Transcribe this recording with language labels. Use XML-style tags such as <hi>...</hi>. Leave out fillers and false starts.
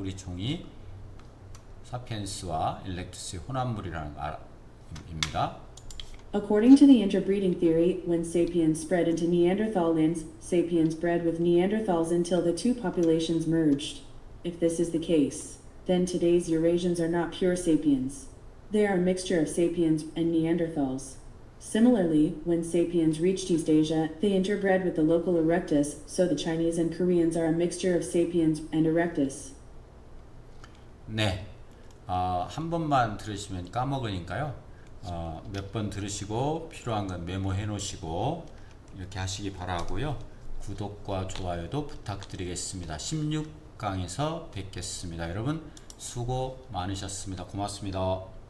<ko>우리 종이 사피엔스와 일렉투스의 혼합물이라는 입니다.</ko> <en>According to the interbreeding theory, when sapiens spread into Neanderthalins, sapiens bred with Neanderthals until the two populations merged. If this is the case, then today's Eurasians are not pure sapiens. They are a mixture of sapiens and Neanderthals. Similarly, when sapiens reached East Asia, they interbred with the local erectus, so the Chinese and Koreans are a mixture of sapiens and erectus.</en> <ko>네, 한 번만 들으시면 까먹으니까요. 몇 번 들으시고 필요한 건 메모해 놓으시고 이렇게 하시기 바라고요. 구독과 좋아요도 부탁드리겠습니다. 16강에서 뵙겠습니다. 여러분 수고 많으셨습니다. 고맙습니다.</ko>